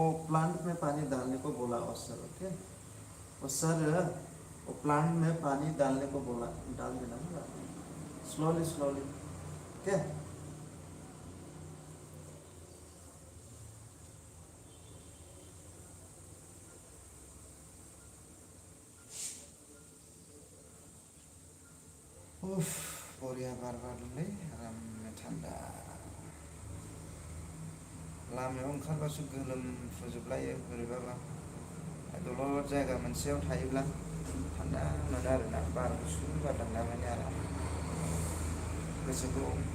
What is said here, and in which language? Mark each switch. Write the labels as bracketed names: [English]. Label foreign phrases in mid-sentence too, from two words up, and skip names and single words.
[Hindi] प्लांट में पानी डालने को बोला और सर ओके और सर वो प्लांट में पानी डालने को बोला डाल देना ना [English] slowly slowly okay [Bodo] उफ बढ़िया बार बारदोंलै आरामनो थान्दा लामायाव ओंखारबासो गोलोमफ्रुजोबलायो बोरैबाबा दलर जायगा मोनसेयाव थायोब्ला थान्दा मोनो आरोना बार गुसु बारदांना माने आराम गोसोखौ